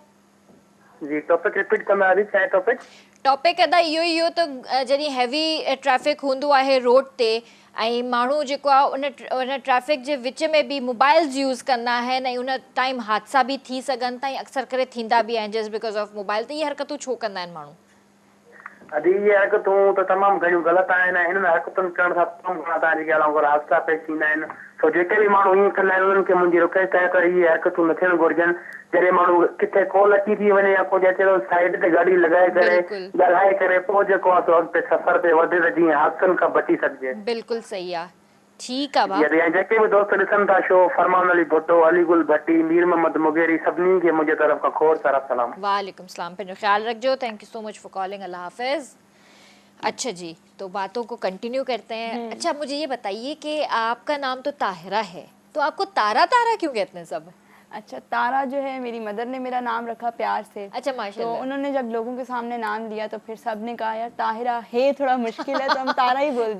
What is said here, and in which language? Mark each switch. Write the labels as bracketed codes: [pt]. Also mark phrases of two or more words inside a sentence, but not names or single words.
[sd] जी [en] topic repeat [sd] कंदा अदी, छा आहे टॉपिक? टॉपिक अदा इहो त जॾहिं [en] heavy traffic [sd] हूंदो आहे रोड ते ऐं माण्हू जेको आहे उन ट्रैफिक जे विच में बि मोबाइल्स यूज़ कंदा आहिनि ऐं उन टाइम हादसा बि थी सघनि था ऐं अक्सर करे थींदा बि आहिनि [en] just because of mobile. [sd] त इहे हरकतूं छो कंदा आहिनि माण्हू? अदी ये हरकतूं त तमामु घणियूं ग़लति आहिनि। हिननि हरकतुनि करण सां तमामु घणा तव्हांजी ॻाल्हि वांगुरु हादसा पेश थींदा आहिनि। तो जेके बि माण्हू ईअं कंदा आहिनि उन्हनि खे मुंहिंजी रिक्वेस्ट आहे त इहे हरकतूं न थियणु घुरिजनि। जॾहिं माण्हू किथे कॉल अची थी वञे या कुझु अचे थो, साइड ते गाॾी लॻाए करे बिल्कुलु ॻाल्हाए करे पोइ जेको आहे सो अॻिते सफ़र ते वधे त जीअं हादसनि खां बची सघिजे। बिल्कुलु सही आहे। ठीकु आहे जी भाउ। अदी, ऐं जेके बि दोस्त ॾिसनि था शो, फरमान अली भुट्टो, अलीगुल भट्टी, मीर मोहम्मद मुगेरी, सभिनी खे मुंहिंजे तरफ़ खां खोड़ सारा सलाम। वालेकुम सलाम। पंहिंजो ख्याल रखिजो। [en] Thank you so much for calling. [sd] अल्लाह हाफिज़। [ur] اچھا جی، تو باتوں کو کنٹینیو کرتے ہیں. اچھا مجھے یہ بتائیے کہ آپ کا نام تو طاہرہ ہے، تو آپ کو تارا تارا کیوں کہتے ہیں سب? اچھا، تارا جو ہے میری مدر نے میرا نام رکھا پیار سے. अच्छा तो माशाल्लाह। انہوں نے جب لوگوں کے سامنے نام لیا تو پھر سب نے کہا یار طاہرہ ہے تھوڑا مشکل ہے، تو ہم تارا ہی بول دیتے